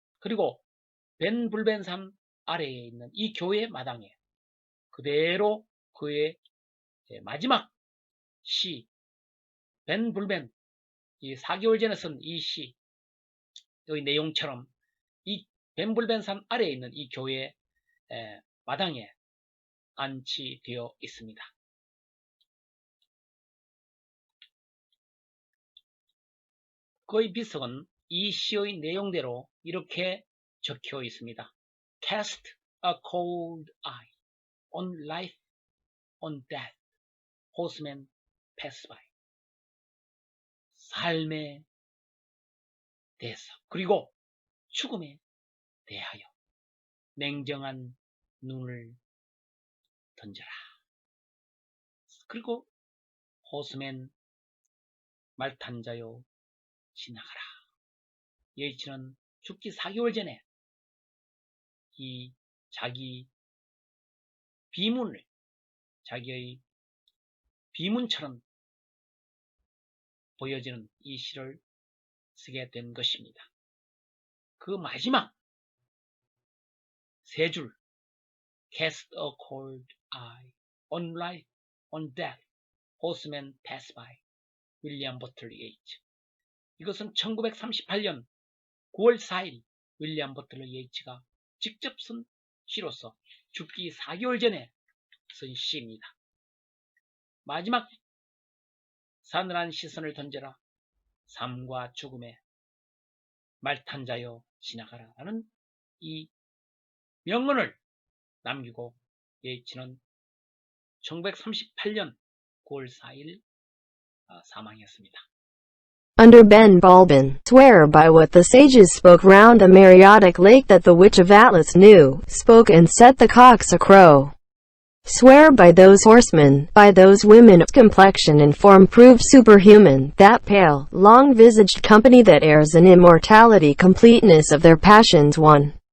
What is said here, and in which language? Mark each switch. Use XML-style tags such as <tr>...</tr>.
<ko>그리고 벤 불벤산 아래에 있는 이 교회 마당에 그대로 그의 마지막 시, 벤 불벤, 이 4개월 전에 쓴 이 시, 여기 내용처럼 이 벤 불벤산 아래에 있는 이 교회 마당에 안치되어 있습니다. 그의 비석은 이 시의 내용대로 이렇게 적혀 있습니다.</ko> <en>Cast a cold eye on life, on death, horsemen pass by.</en> <ko>삶에 대해서, 그리고 죽음에 대하여 냉정한 눈을 던져라. 그리고 호스맨 말 탄 자여 지나가라. 예이치는 죽기 4개월 전에 이 자기 비문을 자기의 비문처럼 보여지는 이 시를 쓰게 된 것입니다. 그 마지막 세 줄</ko> <en>Cast a cold eye on life, on death, horsemen pass by 윌리엄 버틀러 예이츠.</en> <ko>이것은 1938년 9월 4일 윌리엄 버틀러 예이츠가 직접 쓴 시로서 죽기 4개월 전에 쓴 시입니다. 마지막 사늘한 시선을 던져라. 삶과 죽음에 말탄 자여 지나가라 라는 이 명언을 남기고 예이츠는 1938년 9월 4일 사망했습니다.</ko> <en>Under Ben Bulben, swear by what the sages spoke round the Mareotic lake that the witch of Atlas knew, spoke and set the cocks a-crow. Swear by those horsemen, by those women of complexion and form proved superhuman, that pale, long-visaged company that heirs in immortality completeness of their passions won.</en>